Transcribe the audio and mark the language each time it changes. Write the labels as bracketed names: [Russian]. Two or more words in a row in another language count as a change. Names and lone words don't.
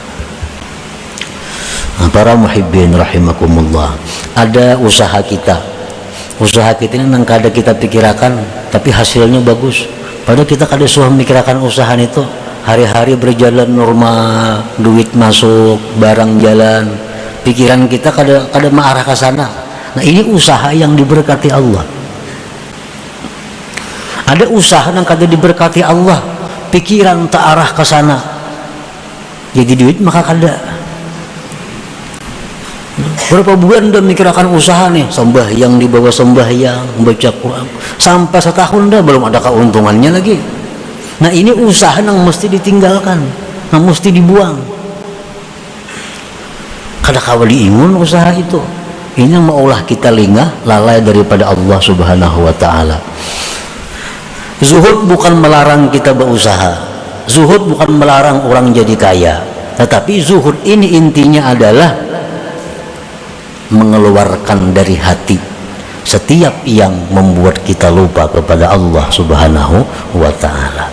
[Indonesian] Nah, para [Arabic] المحبين رحمكم الله, [Indonesian] ada usaha kita ini yang kadang kita pikirkan tapi hasilnya bagus, padahal kita kadang sudah memikirkan usaha itu, hari-hari berjalan normal, duit masuk, barang jalan, pikiran kita kadang mengarah ke sana. Nah, ini usaha yang diberkati Allah. [Banjar] Ada usaha yang kada diberkati Allah, pikiran tak arah ke sana, jadi duit maka kada. Berapa bulan udah mikirkan usaha nih, sembahyang di bawah sembahyang, baca Quran, sampai setahun dah belum ada keuntungannya lagi. [Indonesian] Nah, ini usaha yang mesti ditinggalkan, yang mesti dibuang. [Banjar] Kada kawa diingun usaha itu. Ini yang maulah kita lengah, lalai daripada Allah [Arabic] سبحانه وتعالى. [Indonesian] Zuhud bukan melarang kita berusaha, zuhud bukan melarang orang jadi kaya, tetapi zuhud ini intinya adalah mengeluarkan dari hati setiap yang membuat kita lupa kepada Allah [Arabic] سبحانه وتعالى.